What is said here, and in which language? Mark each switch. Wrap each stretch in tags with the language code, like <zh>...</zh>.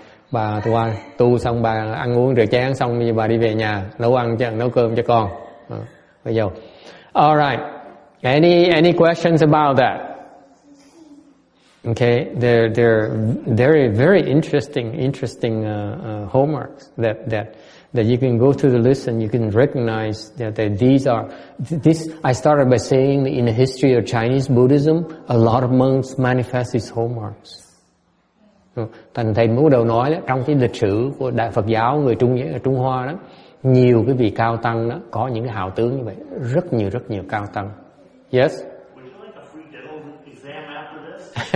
<vi>Bà tu xong bà ăn uống rửa chén xong bây giờ bà đi về nhà nấu cơm cho con. Bây giờ.</vi> <en>All right. Any questions about that? Okay, they're very very interesting hallmarks that you can go through the list and you can recognize that these are this. I started by saying that in the history of Chinese Buddhism, a lot of monks manifest these hallmarks.</en> <vi>Thành thầy mới đầu nói đó, trong cái lịch sử của Đại Phật giáo người Trung Hoa đó, nhiều cái vị cao tăng đó có những cái hào tướng như vậy, rất nhiều cao tăng.</vi> <en>Yes. Would you like a free dental exam after this?</en>